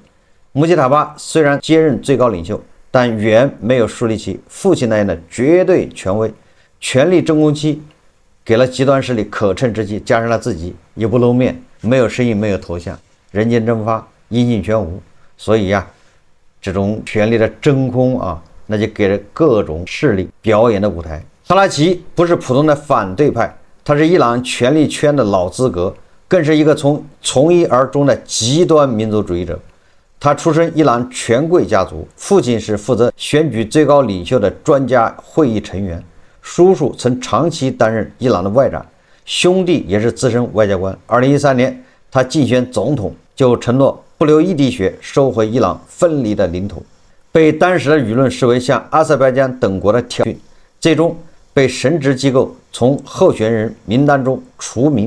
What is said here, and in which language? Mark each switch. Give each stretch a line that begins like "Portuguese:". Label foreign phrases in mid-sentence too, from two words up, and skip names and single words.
Chinese: 穆吉塔巴雖然接任最高領袖，但遠沒有樹立起父親那樣的絕對權威，權力真空期給了極端勢力可乘之機，加上他自己也不露面，沒有聲音，沒有頭像，人間蒸發，音信全無。所以這種權力的真空那就給了各種勢力表演的舞台。哈拉奇不是普通的反對派，他是伊朗权力圈的老資格，更是一個從一而終的極端民族主義者。他出身伊朗權貴家族，父親是負責選舉最高領袖的專家會議成員，叔叔曾長期擔任伊朗的外長，兄弟也是資深外交官。2013年，他競選總統就承諾不留一滴血收回伊朗分離的領土，被當時的輿論視為向阿塞拜疆等國的挑釁，最終被神職機構從候選人名單中除名。